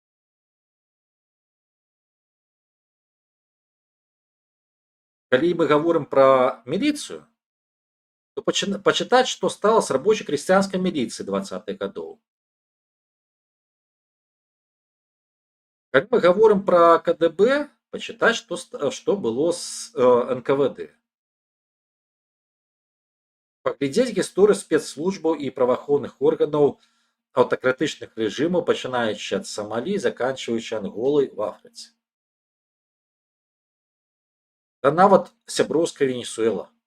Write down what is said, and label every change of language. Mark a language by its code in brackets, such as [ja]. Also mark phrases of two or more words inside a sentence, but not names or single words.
[ru] Калі мы говорим про милицию, то почитать, что стало с рабочей крестьянской милицией 20-х годов. Калі мы говорим про КДБ, почитать, что было с НКВД. [be] Паглядзець гісторыю спецслужбаў і праваахоўных органаў аўтакратычных рэжымаў, пачынаючы ад Самалі, заканчваючы Анголай в Афрыцы. Да нават сяброўская Венесуэла.